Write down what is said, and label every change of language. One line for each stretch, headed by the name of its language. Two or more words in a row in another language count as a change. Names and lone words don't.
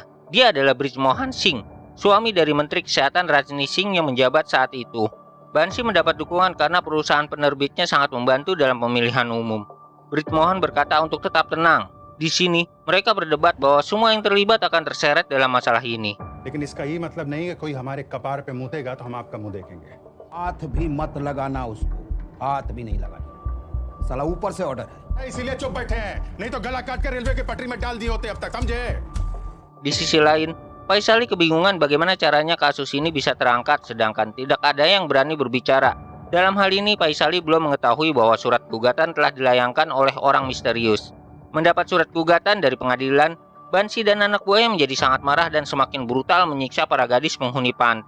Indonesian: Dia adalah Brijmohan Singh, suami dari Menteri Kesehatan Rajni Singh yang menjabat saat itu. Bansi mendapat dukungan karena perusahaan penerbitnya sangat membantu dalam pemilihan umum. Brijmohan berkata untuk tetap tenang. Di sini, mereka berdebat bahwa semua yang terlibat akan terseret dalam masalah ini.
Hindi: लेकिन इसका ये मतलब नहीं है कोई हमारे कपार पे मुतेगा तो हम आपका मुंह देखेंगे। हाथ भी मत लगाना उसको, हाथ भी नहीं लगाना, साला ऊपर से ऑर्डर है। इसीलिए चुप बैठे हैं, नहीं तो गला काट कर रेलवे की पटरी में डाल दिए होते अब तक, समझे?
Indonesian: Di sisi lain, Faisali kebingungan bagaimana caranya kasus ini bisa terangkat sedangkan tidak ada yang berani berbicara. Dalam hal ini, Faisali belum mengetahui bahwa surat gugatan telah dilayangkan oleh orang misterius. Mendapat surat gugatan dari pengadilan, Bansi dan anak buahnya menjadi sangat marah dan semakin brutal menyiksa para gadis penghuni panti.